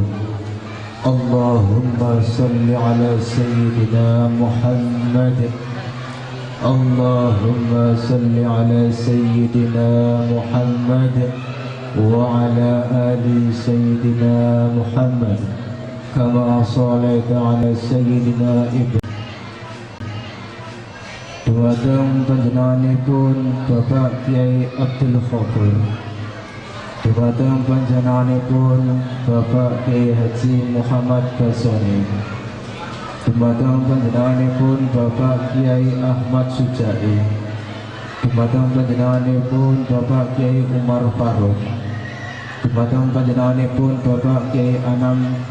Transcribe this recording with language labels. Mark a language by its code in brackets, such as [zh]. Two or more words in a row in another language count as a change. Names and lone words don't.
[ar] اللهم صل على سيدنا محمد. اللهم صل على سيدنا محمد وعلى آل سيدنا محمد كما صليت على سيدنا إبراهيم. [jv] Dumateng panjenenganipun Bapak Kiai Abdul Ghafur, dumateng panjenenganipun Bapak Kiai Haji Muhammad Basori, dumateng panjenenganipun Bapak Kiai Ahmad Sujai, dumateng panjenenganipun Bapak Kiai Umar Faruk, dumateng panjenenganipun Bapak Kiai Anam